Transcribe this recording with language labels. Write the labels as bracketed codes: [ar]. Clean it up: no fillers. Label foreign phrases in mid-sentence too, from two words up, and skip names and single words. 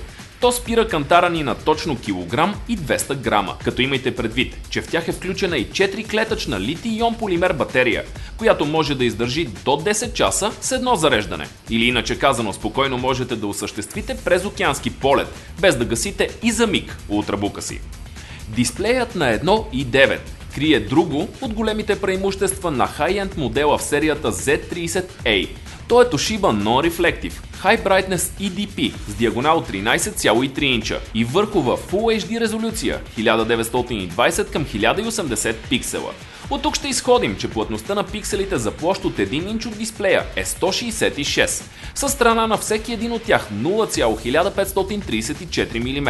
[bg] То спира кантара ни на точно килограм и 200 грама, като имайте предвид, че в тях е включена и 4-клетъчна литий-ион полимер батерия, която може да издържи до 10 часа с едно зареждане. Или иначе казано, спокойно можете да осъществите презокеански полет, без да гасите и за миг ултрабука си. Дисплеят на 1.9 крие друго от големите преимущества на high-end модела в серията Z30A. Той е Toshiba Non-Reflective High Brightness EDP с диагонал 13,3 инча и върхова [en] Full HD [bg] резолюция 1920 към 1080 пиксела. От тук ще изходим, че плътността на пикселите за площ от 1 инч от дисплея е 166, със страна на всеки един от тях 0,1534 мм.